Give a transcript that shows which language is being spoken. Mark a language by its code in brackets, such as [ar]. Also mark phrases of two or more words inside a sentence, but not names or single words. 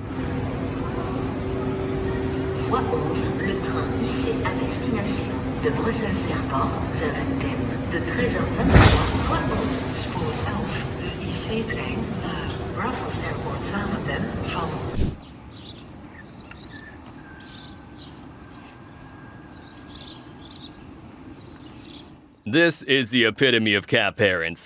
[fr] Voie 11, le train ici à destination de Bruxelles Airport, Zaventem, de 13h23, voie 11, [nl] spoor 11, de IC-trein naar Brussels Airport Zaventem van... [en] This is the epitome of cat parents.